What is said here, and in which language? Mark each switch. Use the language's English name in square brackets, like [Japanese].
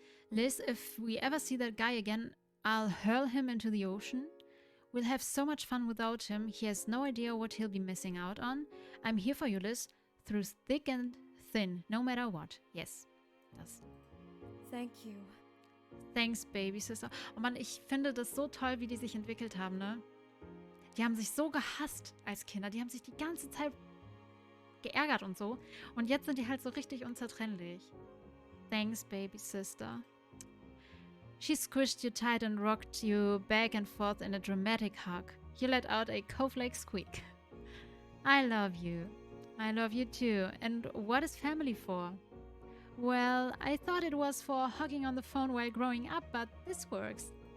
[English] Liz, if we ever see that guy again, I'll hurl him into the ocean. We'll have so much fun without him. He has no idea what he'll be missing out on. I'm here for you, Liz, through thick and thin, no matter what. Yes, [German] das. [English] Thank you. Thanks, baby sister. [German] Oh Mann, ich finde das so toll, wie die sich entwickelt haben, ne? Die haben sich so gehasst als Kinder. Die haben sich die ganze Zeit geärgert und so. Und jetzt sind die halt so richtig unzertrennlich. [English] Thanks, baby sister. She squished you tight and rocked you back and forth in a dramatic hug. You let out a Cove-like squeak. I love you. I love you too. And what is family for? Well, I thought it was for hugging on the phone while growing up, but this works.